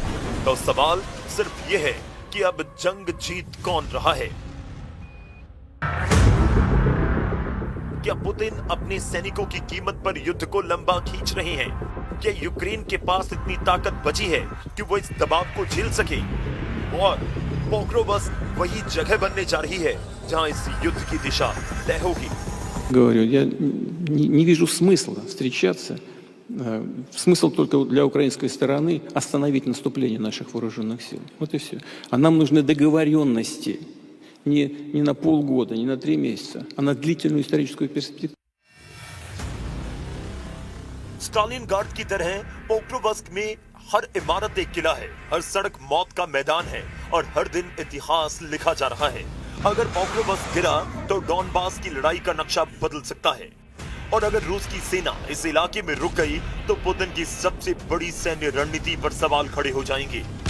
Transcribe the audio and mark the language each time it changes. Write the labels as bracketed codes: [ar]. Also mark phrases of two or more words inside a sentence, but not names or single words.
[hi] तो सवाल सिर्फ यह है कि अब जंग जीत कौन रहा है? क्या पुतिन अपने सैनिकों की कीमत पर युद्ध को लंबा खींच रहे हैं? क्या यूक्रेन के पास इतनी ताकत बची है कि वो इस दबाव को झेल सके? और पोक्रोवस्क वही जगह बनने जा रही है जहां इस युद्ध की दिशा तय होगी। [ru] Говорю, я не вижу смысла встречаться. Смысл только для украинской стороны остановить наступление наших вооруженных сил. Вот и все. А нам нужны договоренности не на полгода, не на 3 месяца, а на длительную историческую перспективу. [hi] स्टालिनग्राड की तरह पोक्रोवस्क में हर इमारत एक किला है, हर सड़क मौत का मैदान है और हर दिन इतिहास लिखा जा रहा है। अगर पोक्रोवस्क गिरा तो डॉनबास की लड़ाई का नक्शा बदल सकता है और अगर रूस की सेना इस इलाके में रुक गई तो पुतिन की सबसे बड़ी सैन्य रणनीति पर सवाल खड़े हो जाएंगे।